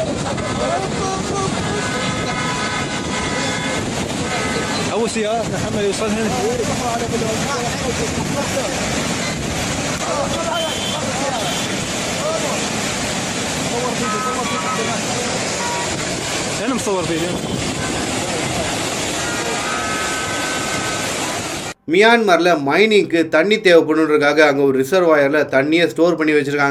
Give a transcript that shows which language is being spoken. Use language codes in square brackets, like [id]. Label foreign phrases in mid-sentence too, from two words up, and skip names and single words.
[ar] ابو سيارة محمد يوصل هنا. انا مصور فيديو. [ta] மியான்மரில் மைனிங்க்கு தண்ணி தேவைப்படுறதுக்காக அங்கே ஒரு ரிசர்வாயரில் தண்ணியை ஸ்டோர் பண்ணி வச்சுருக்காங்க.